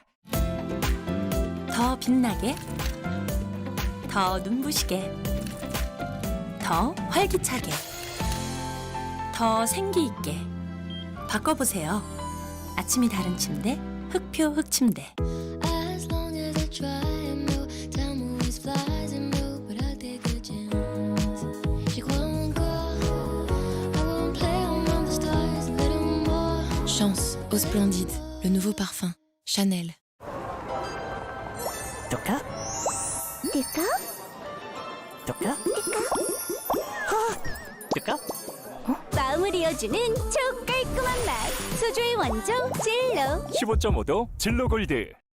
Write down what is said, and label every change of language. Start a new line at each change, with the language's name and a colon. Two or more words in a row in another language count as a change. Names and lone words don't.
Korean: 더 빛나게, 더 눈부시게, 더 활기차게, 더 생기 있게 바꿔보세요. 아침이 다른 침대, 흑표 흑침대.
French: Chance au Splendide, le nouveau parfum, Chanel.
Korean: Toka? 뚜까? Toka? Toka? 마음을 이어주는 촉 깔끔한 맛. 소주의 원조 젤로. 15.5도 진로 골드.